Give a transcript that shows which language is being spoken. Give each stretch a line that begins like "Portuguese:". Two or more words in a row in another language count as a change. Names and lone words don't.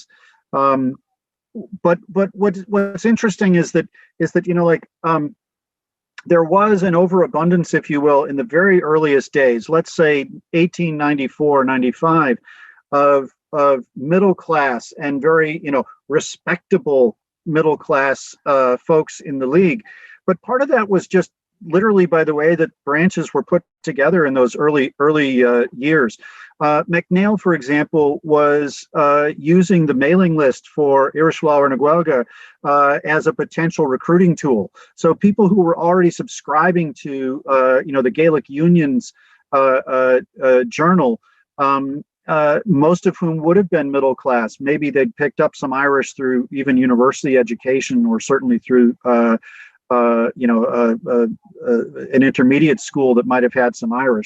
English: But what's interesting is that there was an overabundance, if you will, in the very earliest days, let's say 1894, 95, of middle class and very respectable middle class folks in the league. But part of that was just literally by the way that branches were put together in those early years. MacNeill, for example, was using the mailing list for Iaroswell na Gaeilge as a potential recruiting tool. So people who were already subscribing to the Gaelic Union's journal, most of whom would have been middle class. Maybe they'd picked up some Irish through even university education, or certainly through an intermediate school that might have had some Irish.